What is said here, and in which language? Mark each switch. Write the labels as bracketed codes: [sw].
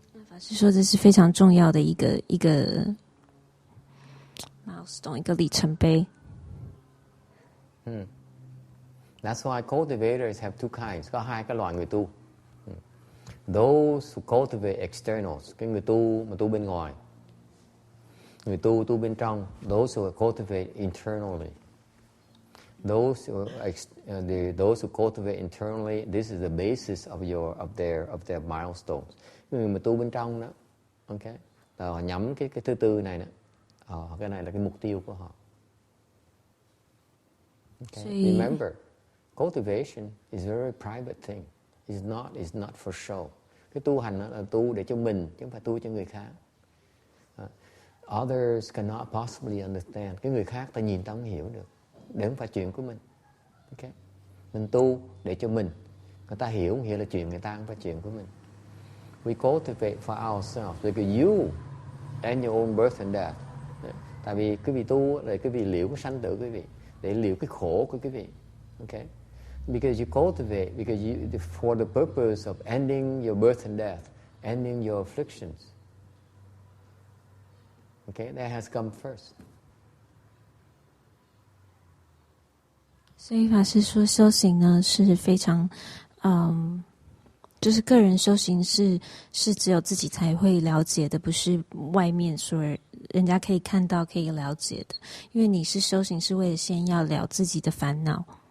[zh] 法师说这是非常重要的一个 milestone， 一个里程碑。 [en] That's why cultivators have two kinds. [vi] Có 2 cái loại người tu. [en] Those who cultivate externals, [vi] cái người tu mà tu bên ngoài. Người tu bên trong. [en] Those who cultivate internally. Those who cultivate internally, this is the basis of their milestones. [vi] Người mà tu bên trong đó, okay, họ nhắm cái thứ tư này nè, cái này là cái mục tiêu của họ. [en] Okay. Remember, cultivation is a very private thing. It's not for show. [vi] Cái tu hành là tu để cho mình, chứ không phải tu cho người khác. [en] Others cannot possibly understand. [vi] Cái người khác ta nhìn ta không hiểu được. Để không phải chuyện của mình. Okay. Mình tu để cho mình. Người ta hiểu không hiểu là chuyện người ta, không phải chuyện của mình. [en] We cultivate for ourselves because you and your own birth and death. [vi] Tại vì quý vị tu là quý vị liệu cái sanh tử quý vị, để liệu cái khổ của quý vị. [en] Okay? Because you cultivate, for the purpose of ending your birth and death, ending your afflictions. Okay, that has come first. [zh] 所以法师说，修行呢是非常，就是个人修行是只有自己才会了解的，不是外面说人家可以看到可以了解的。因为你是修行是为了先要了自己的烦恼。